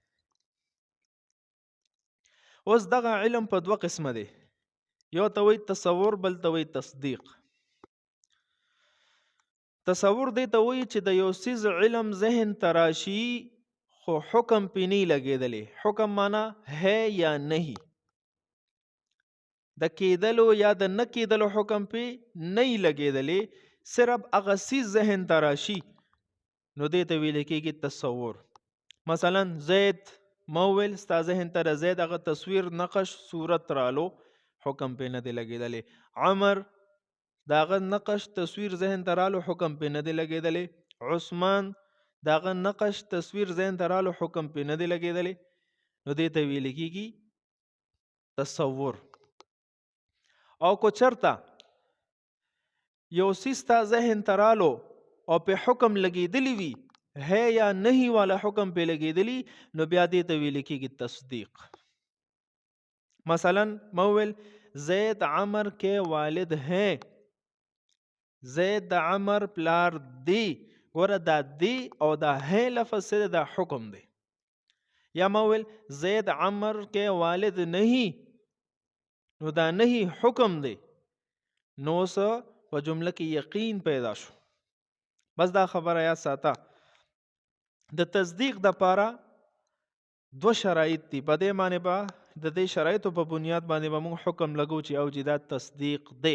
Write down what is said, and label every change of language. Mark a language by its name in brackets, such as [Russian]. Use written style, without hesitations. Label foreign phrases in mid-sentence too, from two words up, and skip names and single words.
[Pashto] اوس دغه علم په 2 قسمه دی، یو ته وایي تصور، بل ته وایي تصدیق. تصور دې ته وایي چې د یو څیز علم ذهن ته راشي خو حکم پې نه لګېدلی. [Urdu] حکم معنا ہے یا نہیں، [Pashto] د کېدلو یا د نه کېدلو حکم پې نه لګېدلی، صرف هغه څیز ذهن ته راشي نو دې ته ویل کېږي تصور. مثلا زید ما وویل ستا ذهن ته د زید هغه تصویر نقش صورت رالو، حکم پې نه دی لګېدلی. عمر د هغه نقش تصویر ذهن ته رالو، حکم پې نه دی لګېدلی. عثمان د هغه نقش تصویر ذهن ته رالو، حکم پې نه دی لګېدلی. نو دې ته ویل کېږي تصور. او کو چرته یو څیز تا ذهن ته رالو او په حکم لګېدلی وي، [Urdu] ہے یا نہیں والا [Pashto] حکم پې لګېدلی، نو بیا دې ته ویل کېږي تصدیق. مثلا ما وویل زید عمر [Urdu] کے والد ہیں، [Pashto] زید د عمر پلار دی، ګوره دا دی او دا [Urdu] ہے لفظ سے [Pashto] دا حکم دی. یا ما ویل زید عمر [Urdu] کے والد نہیں، [Pashto] نو دا نہیں حکم دی. نو څه په جمله کې یقین پیدا شو. بس دا خبره یاد ساته، د تصدیق د پاره 2 شرایط دي. په دې معنی به د دې شرایطو په بنیاد باندې به موږ حکم لګو چې او چې دا تصدیق دی.